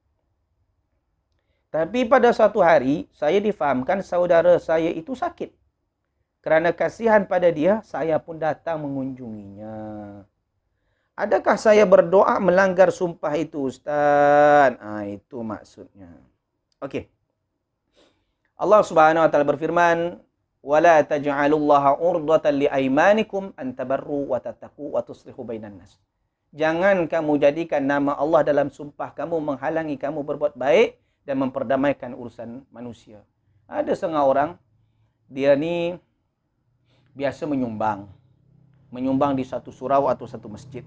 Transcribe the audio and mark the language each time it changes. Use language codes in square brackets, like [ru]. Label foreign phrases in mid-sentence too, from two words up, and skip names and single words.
[ms] Tapi pada suatu hari, saya difahamkan saudara saya itu sakit. Kerana kasihan pada dia, saya pun datang mengunjunginya. Adakah saya berdoa melanggar sumpah itu, Ustaz? Itu maksudnya. Okey. [ar] الله سبحانه وتعالى berfirman, "ولا تجعلوا الله عرضة لأيمانكم أن تبروا وتتقوا وتصلحوا بين الناس." [ms] Jangan kamu jadikan nama Allah dalam sumpah kamu menghalangi kamu berbuat baik dan memperdamaikan urusan manusia. Ada setengah orang, dia ni biasa menyumbang di satu surau atau satu masjid.